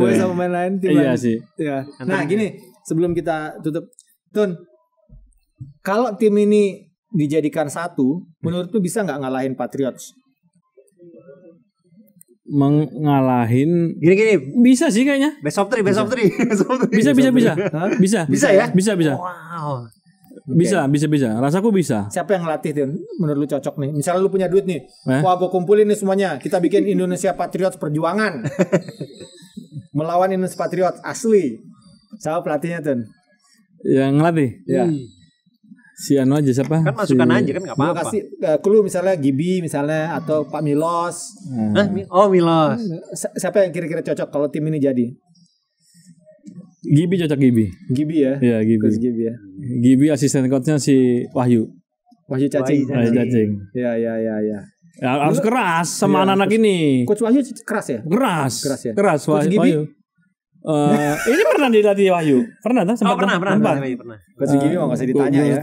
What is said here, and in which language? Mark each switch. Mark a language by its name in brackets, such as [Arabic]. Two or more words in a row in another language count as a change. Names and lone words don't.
[Indonesian] Sama pemain lain tim lain. Sih. Iya. Nah, gini, sebelum kita tutup, Tun. Kalau tim ini dijadikan satu, menurut lu bisa nggak ngalahin Patriots? Mengalahin gini bisa sih kayaknya. [English] Best of three. [Indonesian] Bisa ya? Bisa. Wow. Bisa. Rasaku bisa. Siapa yang ngelatih tuh? Menurut lu cocok nih. Misalnya lu punya duit nih. Wah, gue kumpulin nih semuanya. Kita bikin Indonesia Patriots perjuangan. Melawan Indonesia Patriots asli. Siapa pelatihnya tuh? Yang ngelatih? Ya. Si Anu aja siapa? Kan masukan aja kan nggak apa-apa. Gue kasih clue misalnya Gibi misalnya atau Pak Milos. Milos. Siapa yang kira-kira cocok kalau tim ini jadi? Gibi cocok Gibi. Gibi ya? Iya Gibi. Gibi ya. Gibi asisten coachnya si Wahyu Cacing. Ya, harus keras sama anak-anak ini. Coach Wahyu keras ya? Keras Wahyu. Ini pernah dilatih Wahyu? Pernah tak? Pernah. Coach Gibi mau nggak usah ditanya ya.